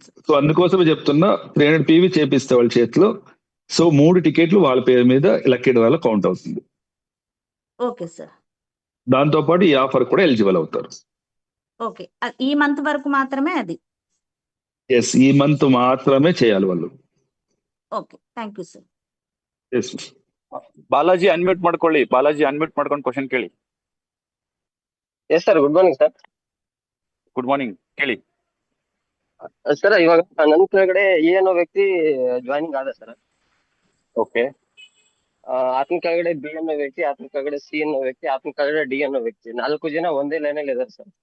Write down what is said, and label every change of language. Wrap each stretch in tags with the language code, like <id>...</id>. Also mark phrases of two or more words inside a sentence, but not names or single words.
<te>సో అందుకోసమే చెప్తున్నా, 300 PV చేపిస్తే వాళ్ళ చేతిలో, సో 3 టికెట్లు వాళ్ళ పేరు మీద లక్కీ డ్రాలో కౌంట్ అవుతుంది.</te> <en>okay sir.</en> <te>దాంతో పాటు ఈ ఆఫర్ కూడా ఎలిజిబుల్ అవుతారు. ఓకే, ఈ మంత్ వరకు మాత్రమే అది? ఎస్, ఈ మంత్ మాత్రమే చేయాలి వాళ్ళు.</te> <en>okay, thank you sir.</en> <te>ఎస్.</te> <kn>ಬಾಲಾಜಿ ಅನ್ಮ್ಯೂಟ್ ಮಾಡ್ಕೊಳ್ಳಿ. ಬಾಲಾಜಿ ಅನ್ಮ್ಯೂಟ್ ಮಾಡ್ಕೊಂಡು ಕ್ವಶನ್ ಕೇಳಿ.</kn> <en>yes sir, good morning sir. good morning,</en> <kn>ಕೇಳಿ ಸರ್. ಇವಾಗ ನನ್ನ ಕೆಳಗಡೆ ಎ ಅನ್ನೋ ವ್ಯಕ್ತಿ ಜಾಯ್ನಿಂಗ್ ಆದ ಸರ್. ಓಕೆ. ಆತನ ಕೆಳಗಡೆ ಬಿ ಅನ್ನೋ ವ್ಯಕ್ತಿ, ಆತನ ಕೆಳಗಡೆ ಸಿ ಅನ್ನೋ ವ್ಯಕ್ತಿ, ಆತನ ಕೆಳಗಡೆ ಡಿ ಅನ್ನೋ ವ್ಯಕ್ತಿ, 4 ಜನ ಒಂದೇ ಲೈನ್ ಅಲ್ಲಿ ಇದಾರೆ ಸರ್.</kn>